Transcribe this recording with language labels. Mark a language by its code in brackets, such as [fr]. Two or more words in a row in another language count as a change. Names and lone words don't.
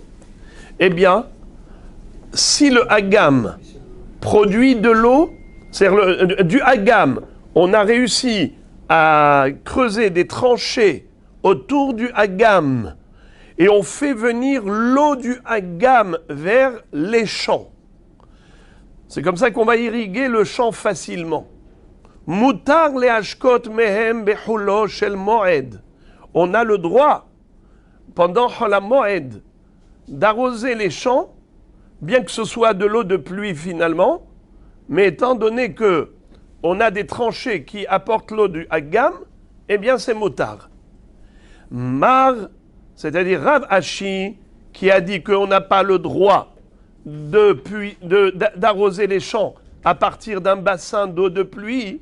[fr] Eh bien, si le agam produit de l'eau, c'est-à-dire du agam, on a réussi à creuser des tranchées autour du agam et on fait venir l'eau du agam vers les champs. C'est comme ça qu'on va irriguer le champ facilement. [he] מותר להשקות מהם בכולו של מועד. [fr] On a le droit, pendant la moed, d'arroser les champs, bien que ce soit de l'eau de pluie finalement, mais étant donné que on a des tranchées qui apportent l'eau du Hagam, eh bien c'est motard. Mar, c'est-à-dire Rav Ashi, qui a dit qu'on n'a pas le droit d'arroser les champs à partir d'un bassin d'eau de pluie.